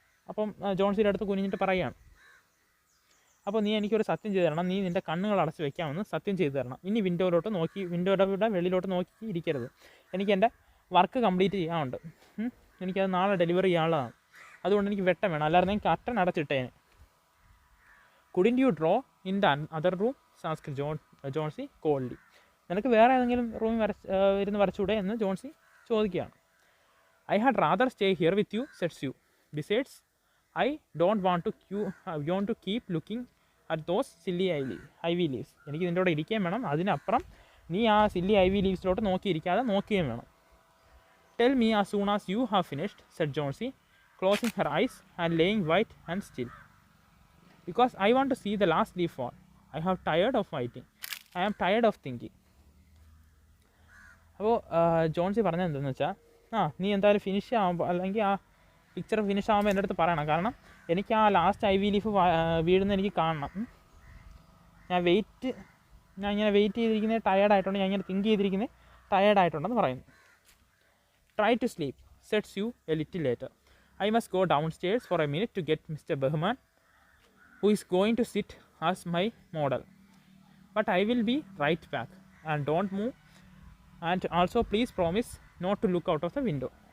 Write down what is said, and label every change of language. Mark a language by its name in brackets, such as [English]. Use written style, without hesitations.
[Malayalam] അപ്പം ജോൺസിയുടെ അടുത്ത് കുനിഞ്ഞിട്ട് പറയുകയാണ്, അപ്പോൾ നീ എനിക്കൊരു സത്യം ചെയ്തു തരണം. നീ നിൻ്റെ കണ്ണുകൾ അടച്ച് വെക്കാമെന്ന് സത്യം ചെയ്തു തരണം. ഇനി വിൻഡോയുടെ വെളിയിലോട്ട് നോക്കി ഇരിക്കരുത്. എനിക്ക് എൻ്റെ വർക്ക് കംപ്ലീറ്റ് ചെയ്യാനുണ്ട്. എനിക്കത് നാളെ ഡെലിവറി ചെയ്യാനുള്ളതാണ്. അതുകൊണ്ട് എനിക്ക് വെട്ടം വേണം, അല്ലാതെ ഞാൻ curtain അടച്ചിട്ടേനെ. [English] Couldn't you draw in the other room? asked Johnsy coldly. [Malayalam] നിനക്ക് വേറെ ഏതെങ്കിലും റൂമിൽ ഇരുന്ന് വരച്ചൂടെ എന്ന് ജോൺസി ചോദിക്കുകയാണ്. [English] I had rather stay here with you, said Sue. Besides, I don't want to keep looking at those silly ivy leaves. [Malayalam] എനിക്ക് ഇതിൻ്റെ കൂടെ ഇരിക്കുകയും വേണം, അതിനപ്പുറം നീ ആ സില്ലി ഐവി ലീവ്സിലോട്ട് നോക്കിയിരിക്കാതെ നോക്കുകയും വേണം. [English] Tell me as soon as you have finished, said Johnsy, closing her eyes and laying white and still. Because I want to see the last leaf fall. I have tired of waiting. I am tired of thinking. [Malayalam] അപ്പോൾ ജോൺസി പറഞ്ഞത് എന്താണെന്ന് വെച്ചാൽ, നീ എന്തായാലും finish ആകുമ്പോൾ അല്ലെങ്കിൽ ആ picture finish ആകുമ്പോൾ എൻ്റെ അടുത്ത് പറയണം. കാരണം എനിക്ക് ആ ലാസ്റ്റ് ഐവി ലീഫ് വീഴുന്ന എനിക്ക് കാണണം. ഞാൻ ഇങ്ങനെ വെയിറ്റ് ചെയ്തിരിക്കുന്നത് ടയേർഡായിട്ടുണ്ട്, ഞാൻ ഇങ്ങനെ തിങ്ക് ചെയ്തിരിക്കുന്നത് ടയേർഡായിട്ടുണ്ടെന്ന് പറയുന്നു. [English] Try to sleep, said Sue a little later. I must go downstairs for a minute to get Mr. Bergman, who is going to sit as my model. But I will be right back, and don't move, and also please promise not to look out of the window.